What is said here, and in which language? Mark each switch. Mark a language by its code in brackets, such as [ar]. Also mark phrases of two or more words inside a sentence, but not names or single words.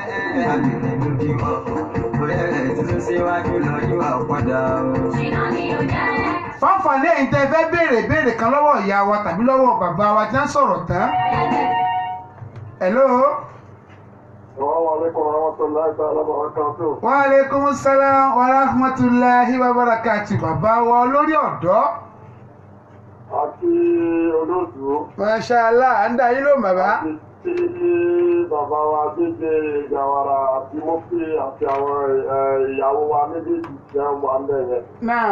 [yo] fáfàní ẹ̀yin tẹ́ fẹ́ béèrè kan lọ́wọ́ ìyá wa tàbí lọ́wọ́ bàbá wa tí wọ́n sọ̀rọ̀ tán. hello. [ar] وعليكم السلام ورحمة الله وبركاته [yo] bàbá wa olórí ọ̀dọ́. àti olóòtú. [ar] ما شاء الله [yo] à ń dá yín ló bàbá. àti bàbá wa gbégbé Gawara àti mọ́fì àti àwọn ìyàwó wa méjèèjì tí wọ́n wà ń bẹ̀ yẹn. náà.